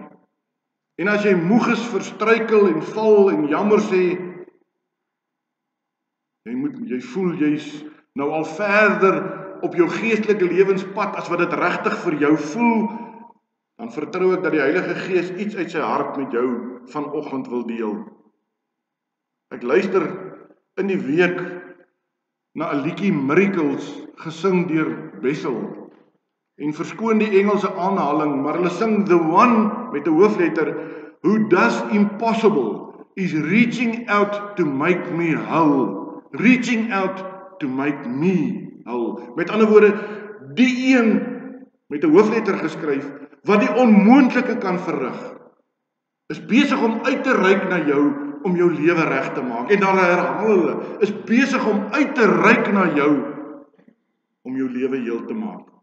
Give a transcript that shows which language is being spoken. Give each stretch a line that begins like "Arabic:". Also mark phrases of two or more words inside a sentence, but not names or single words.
Afrikaans: En as jy moeg is vir struikel en val en jammer sê, jy voel jy's nou al verder op jou geestelike lewenspad as wat dit regtig vir jou voel, dan vertrou ek dat die Heilige Gees iets uit sy hart met jou vanoggend wil deel. Ek luister in die week na 'n liedjie Miracles gesing deur Bessel. En verskoon die Engelse aanhaling, maar hulle sing
English: the one
Afrikaans: met 'n hoofletter
English: who does impossible is reaching out to make me whole. Reaching out to make me whole.
Afrikaans: Met ander woorde, die een met 'n hoofletter geskryf wat die onmoontlike kan verrig, is besig om uit te reik na jou om jou lewe reg te maak. En dan herhaal hulle, is besig om uit te reik na jou om jou lewe heel te maak.